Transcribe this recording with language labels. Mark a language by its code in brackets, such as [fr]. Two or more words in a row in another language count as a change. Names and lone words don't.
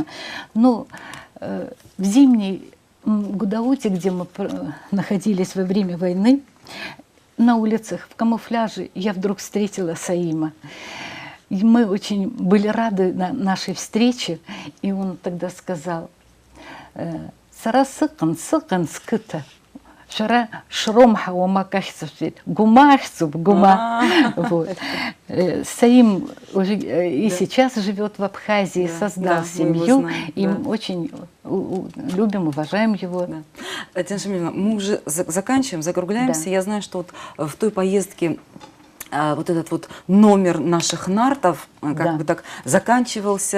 [ru] Но в зимней Гудауте, где мы находились во время войны, на улицах в камуфляже я вдруг встретила Саима. И мы очень были рады нашей встрече, и он тогда сказал: [ab] «Сарасыкан скыта, шара шромха умакахсов, гумахсуб гума». [ru] Саим уже и сейчас живет в Абхазии, создал семью, и мы очень любим, уважаем его. Татьяна Шамильевна, мы уже заканчиваем, закругляемся. Я знаю, что вот в той поездке вот этот вот номер наших нартов как бы так заканчивался.